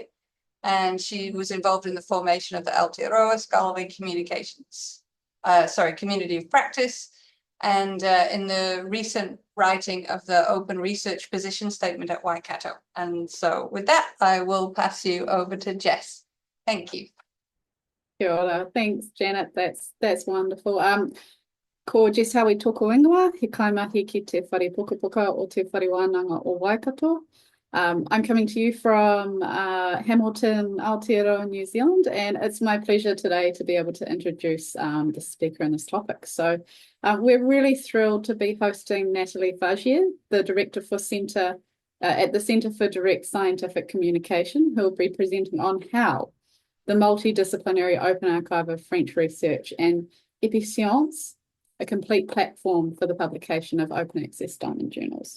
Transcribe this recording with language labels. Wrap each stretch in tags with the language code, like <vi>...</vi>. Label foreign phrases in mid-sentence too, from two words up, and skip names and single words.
<en>And she was involved in the formation of the Aotearoa Scholarly Community of Practice, and in the recent writing of the Open Research Position Statement at Waikato. And so with that, I will pass you over to Jess. Thank you.</en> <mi>Kia ora.</mi> <en>Thanks, Janet. That's wonderful.</en> <mi>Ko Jess Howie tōku ingoa, he kaimahi ki te whare pukapuka o te whare wānanga o Waikato.</mi> <en>I'm coming to you from Hamilton, Aotearoa, New Zealand, and it's my pleasure today to be able to introduce the speaker on this topic. So we're really thrilled to be hosting Nathalie Fargier, the Director for at the Centre for Direct Scientific Communication, who will be presenting on HAL, the multidisciplinary open archive of French research, and Episciences, a complete platform for the publication of open access diamond journals.</en>